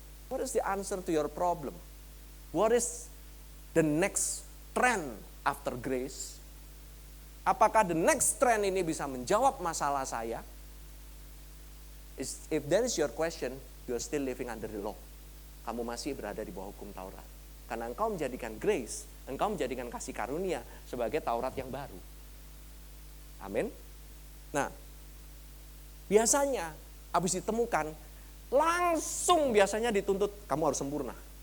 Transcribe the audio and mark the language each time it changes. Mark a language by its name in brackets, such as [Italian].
[English] What is the answer to your problem? What is the next trend after grace? [Indonesian] Apakah [English] the next trend [Indonesian] ini bisa menjawab masalah saya? [English] If that is your question, you are still living under the law. [Indonesian] Kamu masih berada di bawah hukum Taurat. Karena engkau menjadikan grace, engkau menjadikan kasih karunia sebagai Taurat yang baru. Amin. Nah, biasanya habis ditemukan, langsung biasanya dituntut, kamu harus sempurna.